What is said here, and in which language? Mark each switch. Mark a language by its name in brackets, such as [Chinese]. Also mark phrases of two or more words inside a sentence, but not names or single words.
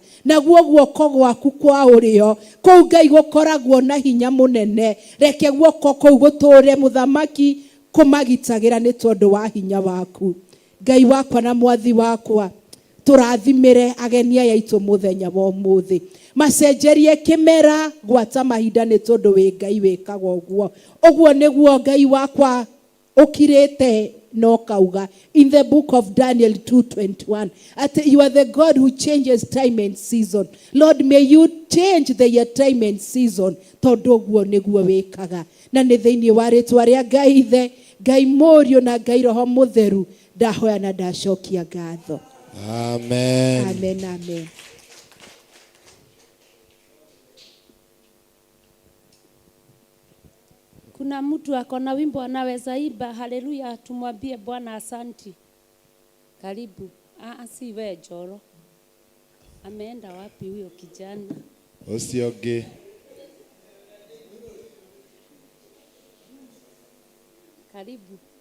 [Kikuyu] Naguo guoko gwaku kwa ũrĩo kũu Ngai gũkoragwo na hinya mũnene, reke guoko kũu gũtũre mũthamaki kũmagitagĩra nĩ tondũ wa hinya waku. Ngai wakwa na mwathi wakwa, tũrathimĩre ageni aya aitũ mũthenya wa ũmũthĩ, macenjerie kĩmera gwata mahinda nĩ tondũ wĩ Ngai wĩkaga ũguo. Ũguo nĩguo Ngai wakwa ũkirĩte no kauga [English] in the book of Daniel 2:21 that you are the God who changes time and season. Lord, may you change the time and season [Kikuyu] tondũ ũguo nĩguo wĩkaga. Na nĩ thĩinĩ wa rĩtwa rĩa Ngai Ithe, Ngai Mũriũ na Ngai Roho Mũtheru ndahoya na ndacokia ngatho. Amen. Amen, amen. [Swahili] Kuna mtu akona wimbo anaweza imba haleluya, tumwambie Bwana asanti. Karibu. Si we Joro. Ameenda wapi huyo kijana? Usioge. Karibu.